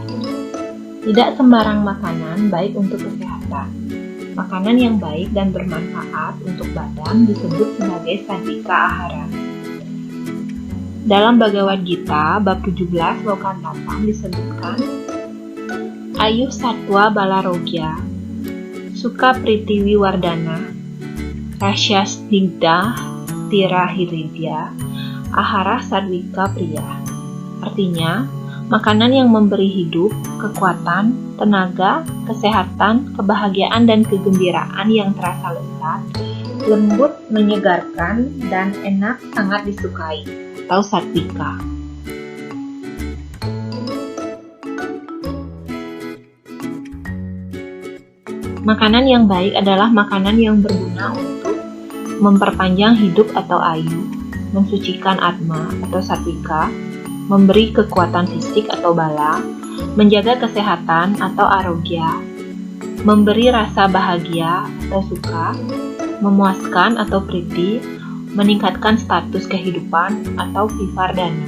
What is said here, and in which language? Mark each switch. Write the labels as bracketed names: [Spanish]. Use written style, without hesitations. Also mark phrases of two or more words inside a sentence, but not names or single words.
[Indonesian] Tidak sembarang makanan baik untuk kesehatan. Makanan yang baik dan bermanfaat untuk badan disebut sebagai [Sanskrit] satwika ahara. [Indonesian] Dalam Bhagavad Gita, bab 17, loka 8 disebutkan, [Sanskrit] Ayuh Satwa Balarogya, Sukha Priti Wiwardana, Rasya Snigdha Tira Hiridya, Ahara Sadwika Priya. [Indonesian] Artinya, makanan yang memberi hidup, kekuatan, tenaga, kesehatan, kebahagiaan, dan kegembiraan yang terasa lezat, lembut, menyegarkan, dan enak sangat disukai, atau satwika. Makanan yang baik adalah makanan yang berguna untuk memperpanjang hidup atau ayu, mensucikan atma atau satwika, memberi kekuatan fisik atau bala, menjaga kesehatan atau arogya, memberi rasa bahagia atau suka, memuaskan atau priti, meningkatkan status kehidupan atau vivardhana.